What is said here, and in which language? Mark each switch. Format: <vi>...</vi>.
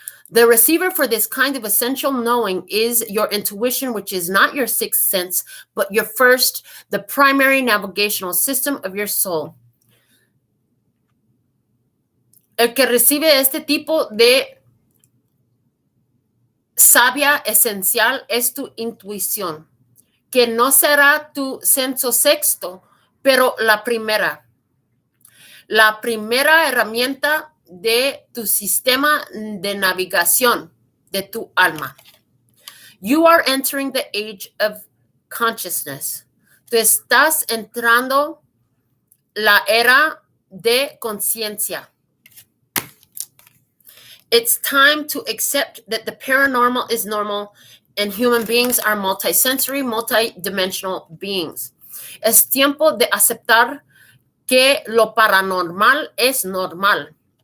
<en>The receiver for this kind of essential knowing is your intuition, which is not your sixth sense, but your first, the primary navigational system of your soul.</en> <es>El que recibe este tipo de sabia esencial es tu intuición, que no será tu senso sexto, pero la primera herramienta de tu sistema de navegación de tu alma.</es> <en>You are entering the age of consciousness.</en> <es>Tú estás entrando la era de conciencia.</es> <en>It's time to accept that the paranormal is normal and human beings are multisensory, multidimensional beings.</en> <es>Es tiempo de aceptar que lo paranormal es normal.</es>